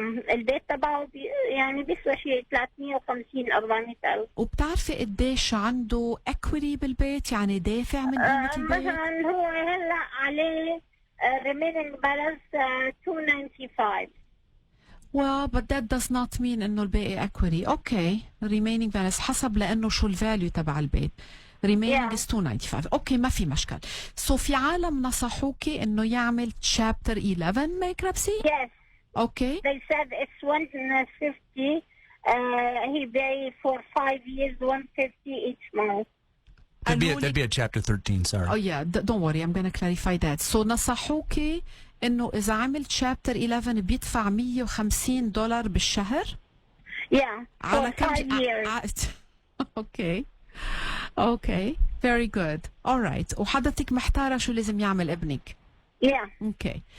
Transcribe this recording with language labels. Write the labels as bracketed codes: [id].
[ar] البيت تبعه يعني بيسوى شيء 350-400 ألف. وبتعرفي قديش عنده equity بالبيت، يعني دافع من قيمة البيت؟ مثلا هو هلا عليه [en] remaining balance [ar] $295. [en] well but that does not mean [ar] انه الباقي [en] equity. [ar] اوكي. [en] remaining balance [ar] حسب لانه شو الفاليو تبع البيت. [en] remaining is 295. [ar] اوكي ما في مشكل. سو في عالم نصحوكي انه يعمل chapter 11 bankruptcy؟ [en] Yes. Okay. They said it's 150. He paid for 5 years, 150 each month. That'd be a chapter 13. Sorry. Oh yeah, don't worry. I'm gonna clarify that. So [ar] نصحوكي إنه إذا عمل chapter 11 بيدفع $150 بالشهر. [en] Yeah. For 5 years. Okay. Okay. Very good. All right. [ar] وحضرتك محتارة شو لازم يعمل ابنك. اوكي.